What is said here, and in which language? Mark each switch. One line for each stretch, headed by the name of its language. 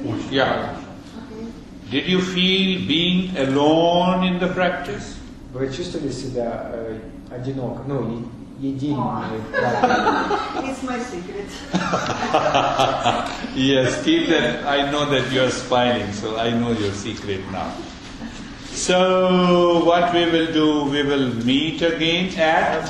English: Yeah. Did you feel being alone in the practice?
Russian: Вы чувствовали себя одиноко, ну, единым?
English: It's my secret. Yes, keep that. I know that you are smiling, so I know your secret now. So, what we will do, we will meet again at